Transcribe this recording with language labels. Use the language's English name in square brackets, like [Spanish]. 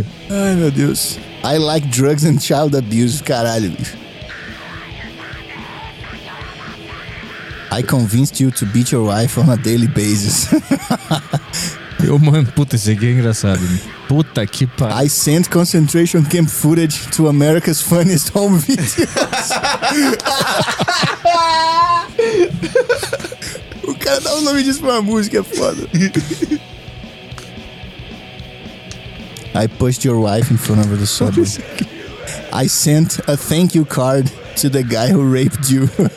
[Portuguese] Ai, meu Deus. [English] I like drugs and child abuse. [Portuguese] Caralho, bicho. [English] I convinced you to beat your wife on a daily basis. [Portuguese] Eu, mano, puta, esse aqui é engraçado, né? Puta que pariu. [English] I sent concentration camp footage to America's funniest home videos. [Portuguese] O cara dá o nome disso pra uma música, é foda. [English] I pushed your wife in front of the subway. I sent a thank you card to the guy who raped you.